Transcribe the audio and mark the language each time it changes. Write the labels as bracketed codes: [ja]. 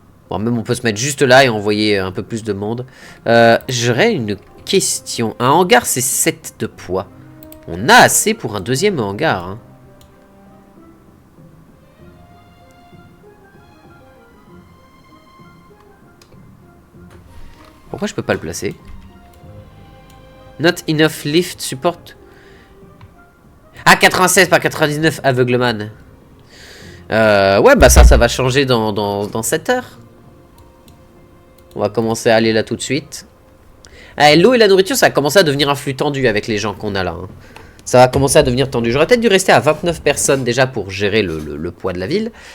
[fr] Bon, même on peut se mettre juste là et envoyer un peu plus de monde. J'aurais une question. Un hangar, c'est 7 de poids. On a assez pour un deuxième hangar, hein. Pourquoi je peux pas le placer? [en] Not enough lift support. [fr] Ah, 96 par 99, aveugleman. Ouais, bah ça va changer dans 7 heures. On va commencer à aller là tout de suite. Ah, l'eau et la nourriture, ça va commencer à devenir un flux tendu avec les gens qu'on a là. Hein. Ça va commencer à devenir tendu. J'aurais peut-être dû rester à 29 personnes déjà pour gérer le poids de la ville.